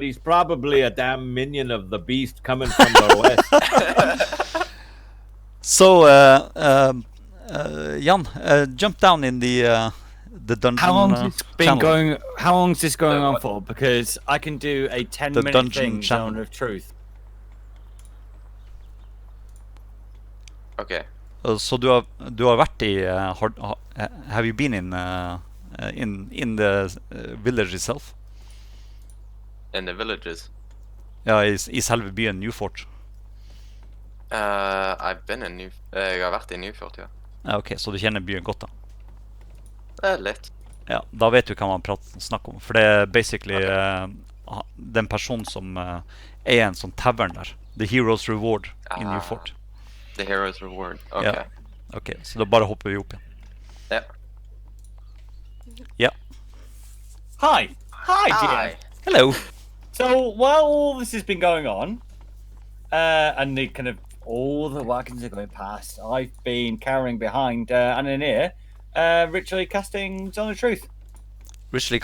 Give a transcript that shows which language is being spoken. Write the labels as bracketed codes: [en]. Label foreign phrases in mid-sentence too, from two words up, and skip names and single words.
[en] He's probably a damn minion of the beast coming from the west. So, Jan, jump down in the dungeon. How long's this been channel. going? How long's this going on for? Because I can do a 10-minute dungeon thing, channel. Zone of Truth. Okay. [no] Så du har vært [en] I have you been in the village itself? In the villages. [no] Ja, I selve byen Newfort. [en] I've been in [no] jeg har vært I Newfort, ja. Ja, ok, så du kjenner byen godt da? Litt. Ja, da vet du hva man snakker om. For det basically den personen som en sånn tavern der. The Heroes Reward I Newfort. The Hero's Reward. Okay. Ja. Ok, så da bare hopper vi opp igjen. Ja. Ja. [en] Hi, dear. Hi. Hello! So while all this has been going on, and the kind of all the wagons are going past, I've been cowering behind Ananir, ritually casting Zone of Truth. Ritually casting.